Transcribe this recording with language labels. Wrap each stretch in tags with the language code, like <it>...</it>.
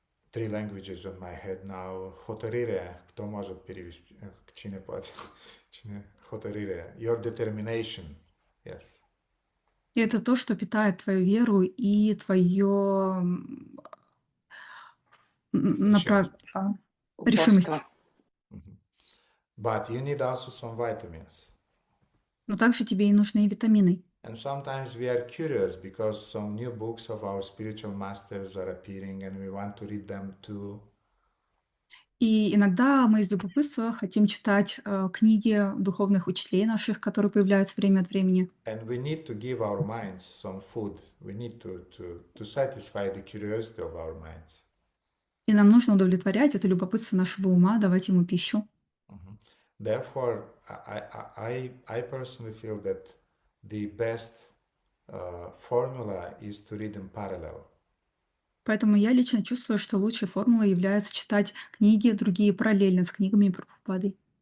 <en>three languages in my head now.</en> <ru>Hotarire, кто может перевести?</ru> <ro>Чine poate? Cine? Hotarire.</ro> <en>Your determination. Yes.</en> <ru>И это то, что питает твою веру и твое Решимость. решимость.</ru> <en>But you need also some vitamins.</en> <ru>Но также тебе и нужны витамины.</ru> <en>And sometimes we are curious because some new books of our spiritual masters are appearing and we want to read them too.</en> <ru>И иногда мы из любопытства хотим читать книги духовных учителей наших, которые появляются время от времени.</ru> <en>And we need to give our minds some food. We need to satisfy the curiosity of our minds.</en> <ru>И нам нужно удовлетворять это любопытство нашего ума, давать ему пищу.</ru> <en>Therefore, I personally feel that the best formula is to read in parallel.</en> <ru>Поэтому я лично чувствую, что лучшей формулой является читать книги другие параллельно с книгами Прабхупады.</ru>